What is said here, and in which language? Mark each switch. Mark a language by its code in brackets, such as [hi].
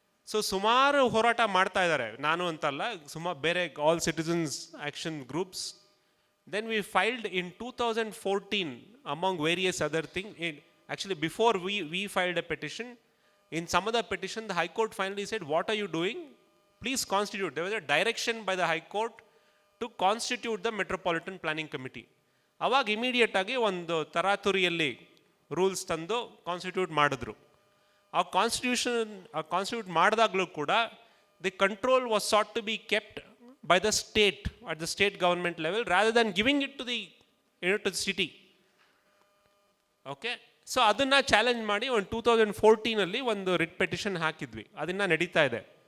[kn] So ಸುಮಾರು ಹೋರಾಟ ಮಾಡ್ತಾ ಇದ್ದಾರೆ, ನಾನು ಅಂತಲ್ಲ, ಬೇರೆ all citizens action groups. [en] Then we filed in 2014 among various other thing. Actually before we filed a petition, in some of the petition the High Court finally said, what are you doing? Please constitute. There was a direction by the High Court to constitute the Metropolitan Planning Committee. [kn] ಅವಾಗ immediate ಆಗಿ ಒಂದು ತರಾತುರಿಯಲ್ಲಿ rules ತಂದು constitute ಮಾಡಿದ್ರು. ಆ constitute ಮಾಡಿದಾಗಲೂ ಕೂಡ [en] The control was sought to be kept by the state at the state government level rather than giving it to the to the city. Okay, so [kn] ಅದನ್ನ challenge ಮಾಡಿ ಒಂದು 2014 ಅಲ್ಲಿ ಒಂದು ರಿಟ್ ಪೆಟಿಷನ್ ಹಾಕಿದ್ವಿ, ಅದನ್ನ ನಡೀತಾ ಇದೆ.